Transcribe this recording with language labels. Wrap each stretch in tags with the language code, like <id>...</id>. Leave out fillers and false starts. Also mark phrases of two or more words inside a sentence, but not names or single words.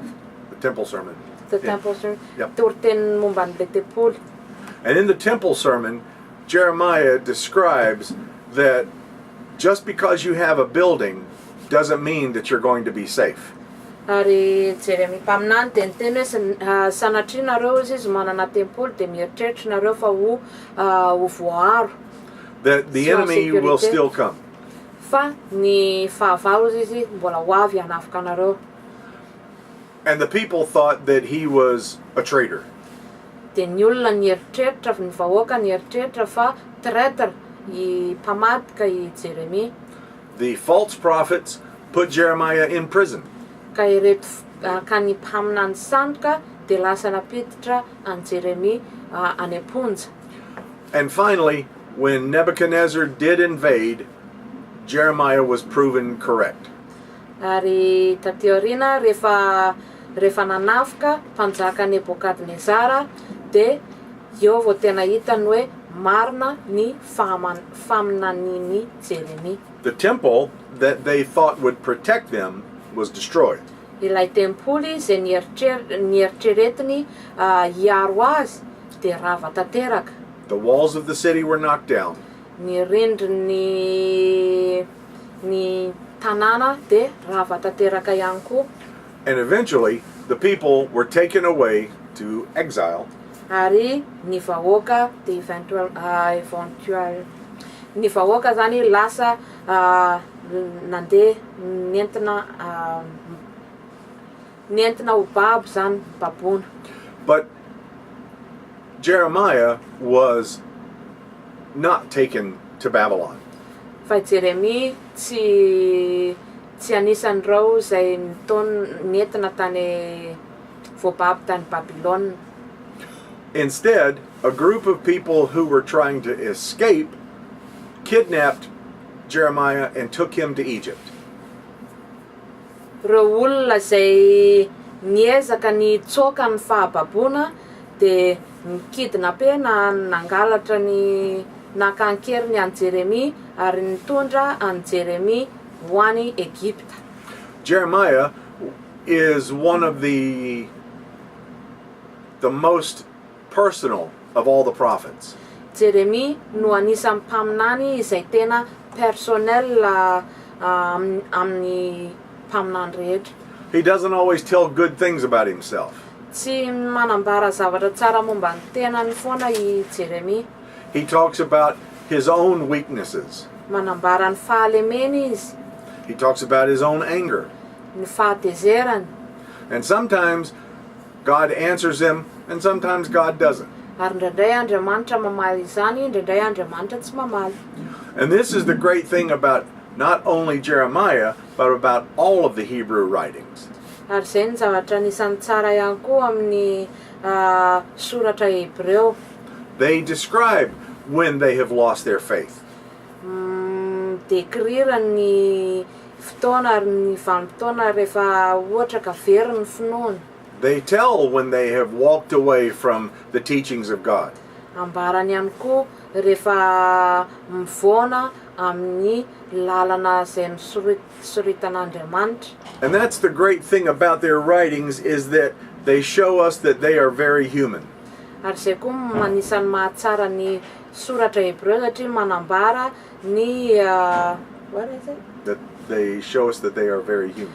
<en>The Temple Sermon. the temple sermon. Yep.</en> <mg>Toritenin'ny momba an'ilay tempoly.</mg> <en>And in the Temple Sermon, Jeremiah describes that just because you have a building doesn't mean that you're going to be safe.</en> <mg>Ary Jeremia mpaminany dia niteny hoe sanatria nareo izy manana tempoly dia mieritreritra nareo fa ho voaro.</mg> <en>That the</en> <fr>Sans</fr> <en>enemy will</en> <fr>sécurité.</fr> <en>still come.</en> <mg>Fa ny fahavalo izy mbola ho avy hanafika nareo.</mg> <en>And the people thought that he was a traitor.</en> <mg>Dia ny olona nieritreritra ny vahoaka nieritreritra fa traître i mpamadika i Jeremia.</mg> <en>The false prophets put Jeremiah in prison.</en> <mg>Ka ireto ka ny mpaminany sandoka dia lasa napiditra an Jeremia any am-ponja.</mg> <en>And finally, when Nebuchadnezzar did invade, Jeremiah was proven correct.</en> <mg>Ary taty aoriana rehefa nanafika mpanjaka Nebukadnezara dia eo vao tena hitany hoe marina ny faminaniny Jeremia.</mg> <en>The temple that they thought would protect them was destroyed.</en> <mg>Ilay tempoly izay nieritreretiny hiaro azy dia rava tanteraka.</mg> <en>The walls of the city were knocked down.</en> <mg>Ny rindriny ny tanàna dia rava tanteraka ihany koa.</mg> <en>And eventually, the people were taken away to exile.</en> <mg>Ary ny vahoaka dia ny vahoaka zany lasa nandeha nentina ho babo zany baboana.</mg> <en>But Jeremiah was not taken to Babylon.</en> <mg>Fa Jeremia tsy anisan'ireo izay nentina tany voababo tany Babylone.</mg> <en>Instead, a group of people who were trying to escape kidnapped Jeremiah and took him to Egypt.</en> <mg>Reo olona izay niezaka nitsoaka ny fahababoana dia nikidnape nangalatra ny nakankeriny an Jeremia ary nitondra an Jeremia ho any Egypta.</mg> <en>Jeremiah is one of the most personal of all the prophets.</en> <mg>Jeremia no anisan'ny mpaminany izay tena personnel amin'ny mpaminany rehetra.</mg> <en>He doesn't always tell good things about himself.</en> <mg>Tsy manambara zavatra tsara momba ny tenany foana i Jeremia.</mg> <en>He talks about his own weaknesses.</en> <mg>Manambara ny fahalemeny izy,</mg> <en>He talks about his own anger.</en> <mg>ny fahatezerany.</mg> <en>And sometimes God answers him and sometimes God doesn't.</en> <mg>Ary indraindray Andriamanitra mamaly izany, indraindray Andriamanitra tsy mamaly.</mg> <en>And this is the great thing about not only Jeremiah, but about all of the Hebrew writings.</en> <mg>Ary izay ny zavatra anisan'ny tsara ihany koa amin'ny soratra Hebreo.</mg> <en>They describe when they have lost their faith.</en> <mg>Dekrira ny fotoana ary ny vanim-potoana rehefa ohatra ka very ny finoany.</mg> <en>They tell when they have walked away from the teachings of God.</en> <mg>Ambarany ihany koa rehefa mivoana amin'ny lalana izay nisoritan'Andriamanitra.</mg> <en>And that's the great thing about their writings, is that they show us that they are very human.</en> <mg>Ary izay koa manisan'ny mahatsara ny soratra Hebreo satria manambara ny</mg> <en>what is it? That they show us that they are very human.</en>